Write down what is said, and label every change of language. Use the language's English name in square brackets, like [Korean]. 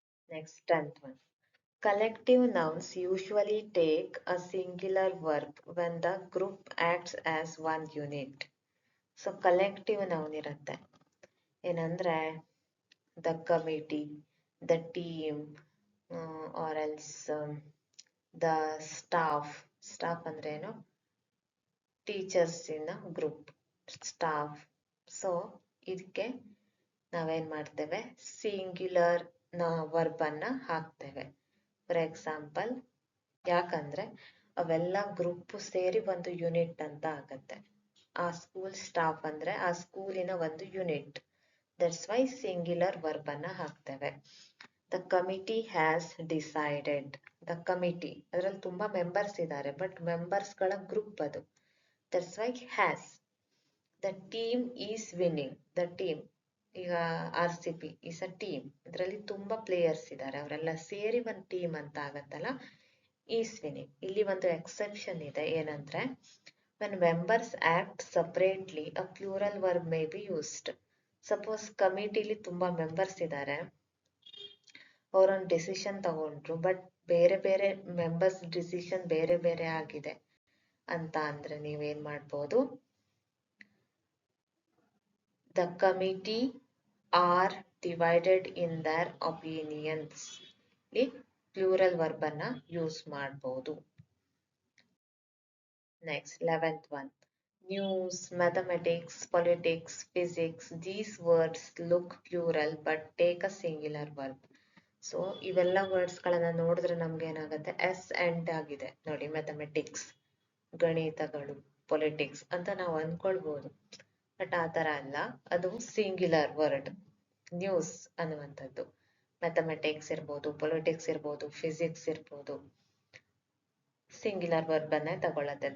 [English] Next 10th one, collective nouns usually take a singular verb when the group acts as one unit. [Kannada] So collective noun ಇರುತ್ತೆ. ಏನಂದ್ರೆ the committee, the team, R else the staff. Staff ಅಂದ್ರೆ ಏನು, teachers ಇನ್ group staff. So ಇದಕ್ಕೆ ನಾವೇನ್ ಮಾಡ್ತೇವೆ, singular verb ಅನ್ನ ಹಾಕ್ತೇವೆ. For example, ಯಾಕಂದ್ರೆ ಅವೆಲ್ಲ ಗ್ರೂಪ್ ಸೇರಿ ಒಂದು ಯೂನಿಟ್ ಅಂತ ಆಗತ್ತೆ. ಆ ಸ್ಕೂಲ್ ಸ್ಟಾಫ್ ಅಂದ್ರೆ ಆ ಸ್ಕೂಲಿನ ಒಂದು unit. That's why singular verb ಅನ್ನ ಹಾಕ್ತೇವೆ. [English] The committee has decided. [Kannada] The committee ಅದ್ರಲ್ಲಿ ತುಂಬಾ ಮೆಂಬರ್ಸ್ ಇದ್ದಾರೆ, ಬಟ್ ಮೆಂಬರ್ಸ್ ಗಳ ಗ್ರೂಪ್ ಅದು. That's why has. [English] The team is winning. [Kannada] The team, ಈಗ RCB ಈಸ್ ಅ ಟೀಮ್, ಇದರಲ್ಲಿ ತುಂಬಾ ಪ್ಲೇಯರ್ಸ್ ಇದ್ದಾರೆ, ಅವರೆಲ್ಲ ಸೇರಿ ಒಂದು ಟೀಮ್ ಅಂತ ಆಗತ್ತಲ್ಲ, ಈಸ್ ವಿನ್ನಿಂಗ್. ಇಲ್ಲಿ ಒಂದು ಎಕ್ಸೆಪ್ಷನ್ ಇದೆ, ಏನಂದ್ರೆ [English] When members act separately, a plural verb may be used. [Kannada] Suppose ಕಮಿಟಿಲಿ ತುಂಬಾ ಮೆಂಬರ್ಸ್ ಇದ್ದಾರೆ, ಅವರೊಂದು ಡಿಸಿಷನ್ ತಗೊಂಡ್ರು, ಬಟ್ ಬೇರೆ ಬೇರೆ ಮೆಂಬರ್ಸ್ ಡಿಸಿಷನ್ ಬೇರೆ ಬೇರೆ ಆಗಿದೆ ಅಂತ ಅಂದ್ರೆ ನೀವೇನ್ ಮಾಡ್ಬೋದು, [English] the committee are divided in their opinions [Kannada] plural verb ಅನ್ನ ಯೂಸ್ ಮಾಡ್ಬೋದು. [English] Next 11th one. News, mathematics, politics, physics, these words look plural but take a singular verb. [Kannada] So ಇವೆಲ್ಲ ವರ್ಡ್ಸ್ ಗಳನ್ನ ನೋಡಿದ್ರೆ ನಮ್ಗೆ ಏನಾಗುತ್ತೆ, ಎಸ್ ಎಂಡ್ ಆಗಿದೆ ನೋಡಿ. ಮ್ಯಾಥಮೆಟಿಕ್ಸ್ ಗಣಿತಗಳು, ಪೊಲಿಟಿಕ್ಸ್ ಅಂತ ನಾವು ಅನ್ಕೊಳ್ಬಹುದು, ಬಟ್ ಆ ತರ ಅಲ್ಲ, ಅದು ಸಿಂಗ್ಯುಲರ್ ವರ್ಡ್. ನ್ಯೂಸ್ ಅನ್ನುವಂಥದ್ದು ಮ್ಯಾಥಮೆಟಿಕ್ಸ್ ಇರ್ಬೋದು, ಪೊಲಿಟಿಕ್ಸ್ ಇರ್ಬೋದು, ಫಿಸಿಕ್ಸ್ ಇರ್ಬೋದು, ಸಿಂಗ್ಯುಲರ್ ವರ್ಬ್ ಅನ್ನೇ ತಗೊಳತ್ತೆ.